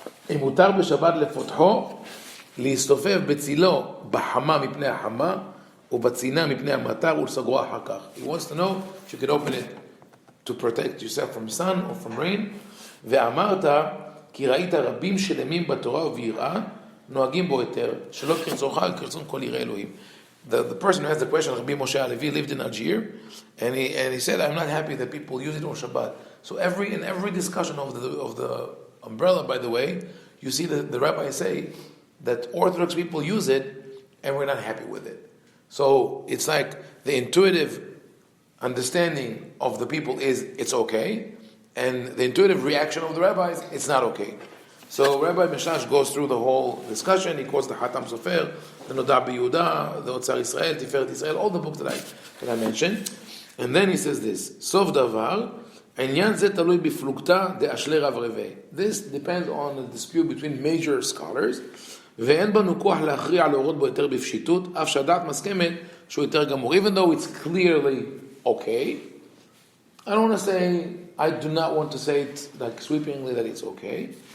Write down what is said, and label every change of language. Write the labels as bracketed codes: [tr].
[he] אם מותר בשבת לפותחו, להסתופף בצילו בחמה מפני החמה ובצינה מפני המטר ולסגרו אחר כך. [en] He wants to know if you could open it to protect yourself from sun or from rain. [he] ואמרת כי ראית רבים שלמים בתורה וביראה נוהגים בו יותר שלא כרצונך וכרצון כל יראי אלוהים. [en] The person who has the question, Rabbi Moshe Halevi, lived in Algiers, and he said, I'm not happy that people use it on Shabbat. So in every discussion of the umbrella, by the way, you see the rabbis say that Orthodox people use it, and we're not happy with it. So it's like the intuitive understanding of the people is it's okay, and the intuitive reaction of the rabbis, it's not okay. So Rabbi Mishash goes through the whole discussion. He quotes the Hatam Sofer, the Noda B'Yehuda, the Otzar Israel, Tiferet Israel, all the books that I mentioned. And then he says this, [he] Sov Davar, עניין זה תלוי בפלוגתא דאשלי רב רבי. [en] This depends on a dispute between major scholars, [he] ואין בנו כוח להכריע להורות בו יותר בפשיטות, אף שהדעת מסכמת שהוא יותר גמור. [en] Even though it's clearly okay, I don't want to say, I do not want to say it like sweepingly that it's okay.